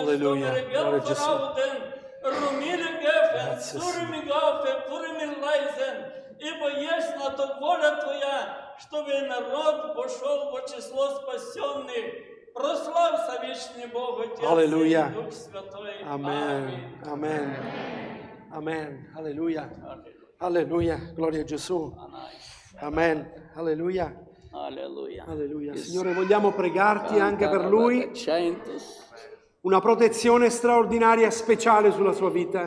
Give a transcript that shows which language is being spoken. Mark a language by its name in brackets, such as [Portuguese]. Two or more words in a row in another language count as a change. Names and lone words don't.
[Russian] Аллилуйя. Фарауден, Румили Гефен, Сурими Гафе, Пурими Лайзен. Ибо есть на то воля Твоя, чтобы народ пошел во число спасенных. Прославься, вечный Бог, Отец Аллилуйя. и Дух Святой. [Italian] Amen. Amen. Amen. Alleluia. Alleluia. Gloria a Gesù. Amen. Alleluia. Alleluia. Alleluia. Signore, vogliamo pregarti anche per lui una protezione straordinaria, speciale sulla sua vita.